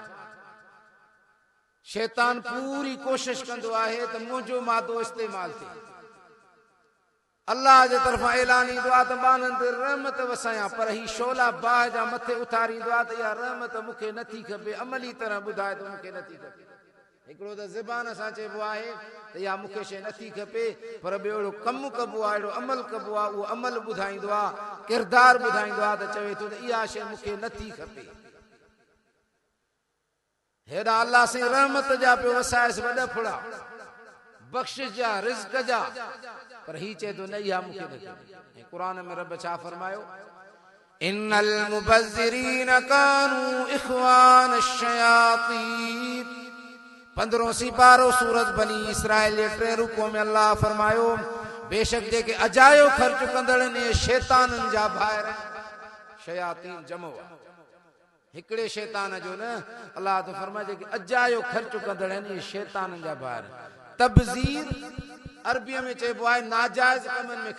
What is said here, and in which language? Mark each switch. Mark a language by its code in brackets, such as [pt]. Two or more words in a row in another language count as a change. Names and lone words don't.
[sd] शैतान पूरी कोशिश कंदो आहे त मुंहिंजो मादो इस्तेमाल थिए अल्लाह जे तरफ़ां ऐलान ईंदो आहे त बाननि ते रहमत वसायां पर ही शोला बाह जा मथे उथारींदो आहे त इहा रहमत मूंखे नथी खपे अमली तरह ॿुधाए त मूंखे नथी खपे हिकिड़ो त ज़बान सां चइबो आहे त इहा मूंखे शइ नथी खपे पर ॿियो अहिड़ो कमु कबो आहे अहिड़ो अमल कबो आहे उहो अमल ॿुधाईंदो आहे किरदारु ॿुधाईंदो आहे त चवे थो त इहा शइ मूंखे नथी खपे हेॾा अल्लाह साईं रहमत जा पियो वसाएसि वॾा फुड़ा बख़्शिश जा रिज़्क़ जा पर ही चए थो न इहा मूंखे न खपे क़ुरान में रब छा फरमायो [ar] إن المبذرين كانوا إخوان الشياطين [sd] 15 सिपारो सूरत बनी इसराइल जे 3 रुको में अल्लाह फरमायो बेशक जेके अजायो ख़र्च कंदड़ ने शैताननि जा भाइर शयातीन जमो हिकिड़े शैतान जो न अल्लाह तो फरमाए जेके अजायो ख़र्च कंदड़ आहिनि शैताननि जा भाइर तबज़ीर अरबीअ में चइबो आहे नाजायज़ कमनि में